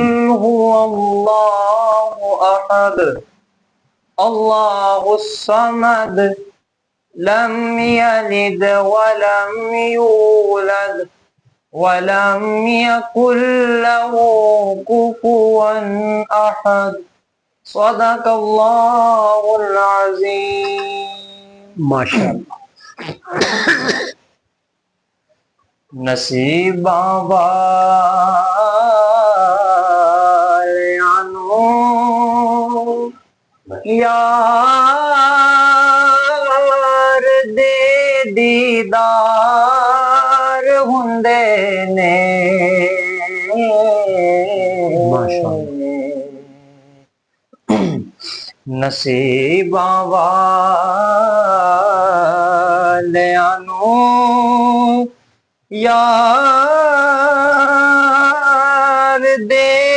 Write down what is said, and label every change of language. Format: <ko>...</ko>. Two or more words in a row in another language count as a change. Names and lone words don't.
<ar>هو الله أحد الله الصمد لم يلد ولم يولد ولم يكن له كفوا أحد صدق الله العظيم</ar> <pa>माशाअल्लाह। نصیبا والیانو یار دے دیدار ہندے نے نصیبا والیانو یار دے</pa>